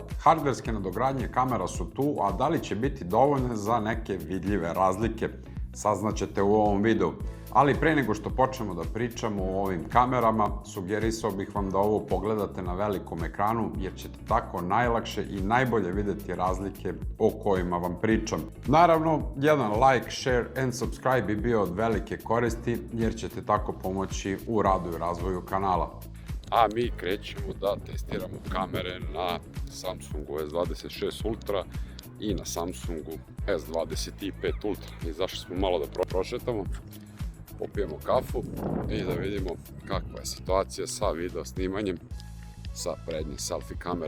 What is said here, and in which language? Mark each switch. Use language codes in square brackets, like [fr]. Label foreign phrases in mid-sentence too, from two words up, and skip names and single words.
[sr] Hardverske nadogradnje kamera su tu, a da li će biti dovoljne za neke vidljive razlike? Saznaćete u ovom videu. Ali pre nego što počnemo da pričamo o ovim kamerama, sugerisao bih vam da ovo pogledate na velikom ekranu, jer ćete tako najlakše i najbolje videti razlike o kojima vam pričam. Naravno, jedan [en] like, share and subscribe [sr] bi bio od velike koristi, jer ćete tako pomoći u radu i razvoju kanala. A mi krećemo da testiramo kamere na Samsungu S26 Ultra i na Samsungu S25 Ultra. Izašli smo malo da prošetamo, popijemo kafu i da vidimo kakva je situacija sa video snimanjem sa prednje selfie kamere.